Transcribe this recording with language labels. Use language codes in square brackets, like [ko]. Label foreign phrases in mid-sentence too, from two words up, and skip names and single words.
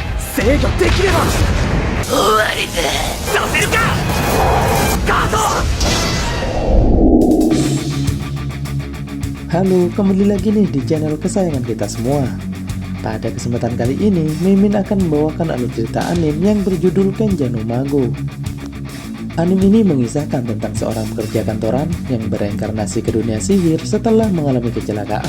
[ja] 制御できれば終わりだ。させるかガード。 [id] Halo, kembali lagi nih di channel kesayangan kita semua. Pada kesempatan kali ini, Mimin akan membawakan alur cerita anime yang berjudul Kenja no Mago. Anime ini mengisahkan tentang seorang pekerja kantoran yang bereinkarnasi ke dunia sihir setelah mengalami kecelakaan.